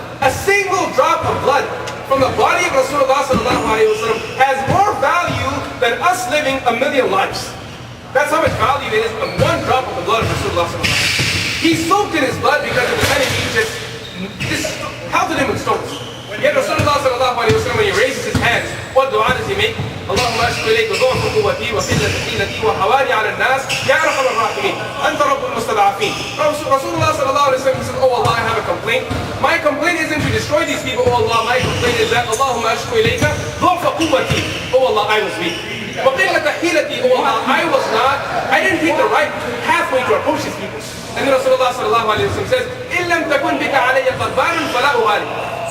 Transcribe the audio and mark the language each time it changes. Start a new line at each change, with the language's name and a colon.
English: A single drop of blood from the body of Rasulullah sallallahu alayhi wa sallam has more value than us living a million lives. That's how much value it is of one drop of the blood of Rasulullah sallallahu alayhi wa sallam. He soaked in his blood because of the enemy just pelted him with stones. Yet Rasulullah sallallahu alayhi wa sallam, when he raises his hands, what dua does he make?
Arabic: اللهم اشكو اليك ضعف قوتي وقله حيلتي وحوالي على الناس يا ارحم الراحمين انت رب المستضعفين.
English: Rasulullah sallallahu alayhi wa sallam says, oh Allah, I have a complaint. My complaint isn't to destroy these people, oh Allah. My complaint is that
Arabic: اللهم اشكو اليك ضعف قوتي,
English: oh Allah, I was weak.
Arabic: وقله حيلتي,
English: oh Allah, I didn't take the right pathway to approach these people. And then Rasulullah sallallahu alayhi wa sallam says,
Arabic: إن لم تكن بك علي غضبان فلا أبالي.